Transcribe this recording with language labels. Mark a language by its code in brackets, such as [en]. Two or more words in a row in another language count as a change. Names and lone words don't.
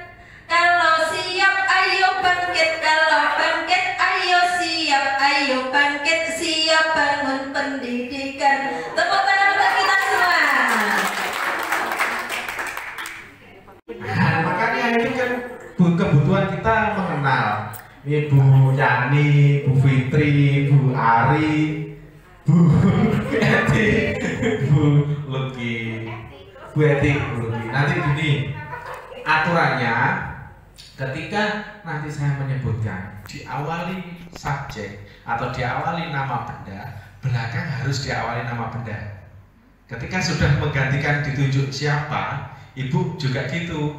[id] Kalau siap, ayo bangkit. Kalau bangkit, ayo siap. Ayo bangkit, siap bangun pendidikan. Tepuk tangan untuk kita semua. Nah, makanya ini kan kebutuhan kita mengenal. Ini Bu Yani, Bu Fitri, Bu Ari, Bu Eti, Bu Luki, Bu Eti, Bu Luki. Nanti gini aturannya, ketika nanti saya menyebutkan diawali subjek atau diawali nama benda, belakang harus diawali nama benda. Ketika sudah menggantikan ditunjuk siapa, Ibu juga gitu.